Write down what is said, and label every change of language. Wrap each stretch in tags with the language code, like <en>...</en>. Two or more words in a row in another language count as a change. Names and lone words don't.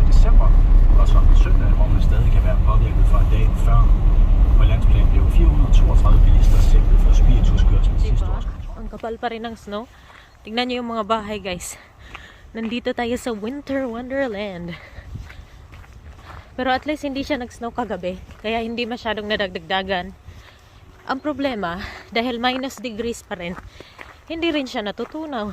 <da>december, og så om søndag, hvor man stadig kan være påvirket fra dagen før. På landsplan blev 432 bilister sigtet for spirituskørsel sidste år.</da> <tl>Ang kapal pa rin ng snow. Tingnan niyo yung mga bahay, guys. Nandito tayo sa Winter Wonderland. Pero</tl> <en>at least</en> <tl>hindi siya nag-snow kagabi, kaya hindi masyadong nadagdagan. Ang problema, dahil</tl> <en>minus degrees</en> <tl>pa rin, hindi rin siya natutunaw.</tl>